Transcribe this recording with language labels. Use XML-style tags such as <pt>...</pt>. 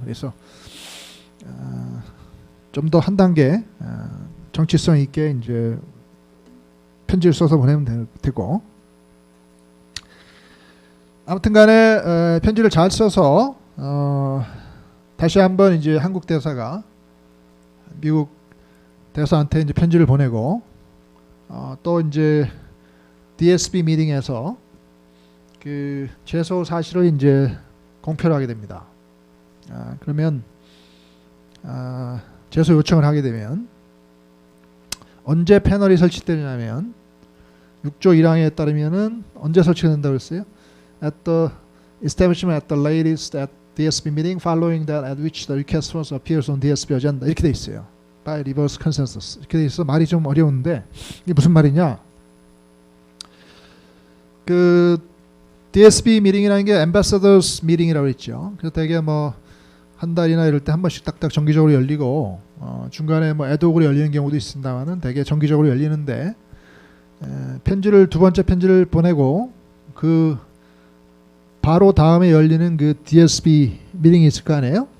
<ko>그래서 좀 더 한 단계 정치성 있게 이제 편지를 써서 보내면 되고 아무튼간에 편지를 잘 써서 다시 한번 이제 한국 대사가 미국 대사한테 이제 편지를 보내고 또 이제 DSB 미팅에서 그 제소 사실을 이제 공표를 하게 됩니다. 그러면 제소 요청을 하게 되면 언제 패널이 설치되냐면 6조 1항에 따르면은 언제 설치가 된다고 했어요?</ko> <en>At the establishment at the latest at DSB meeting following that at which the request was appears on DSB agenda</en> <ko>이렇게 돼 있어요.</ko> <en>By reverse consensus</en> <ko>이렇게 돼 있어. 말이 좀 어려운데 이게 무슨 말이냐? 그 DSB 미팅이라는 게 Ambassadors Meeting이라고 했죠. 그래서 되게 뭐 한 달이나 이럴 때 한 번씩 딱딱 정기적으로 열리고 중간에 뭐 애도으로 열리는 경우도 있습니다만은 되게 정기적으로 열리는데 편지를 두 번째 편지를 보내고 그 바로 다음에 열리는 그 DSB 미팅이 있을 거 아니에요?</ko>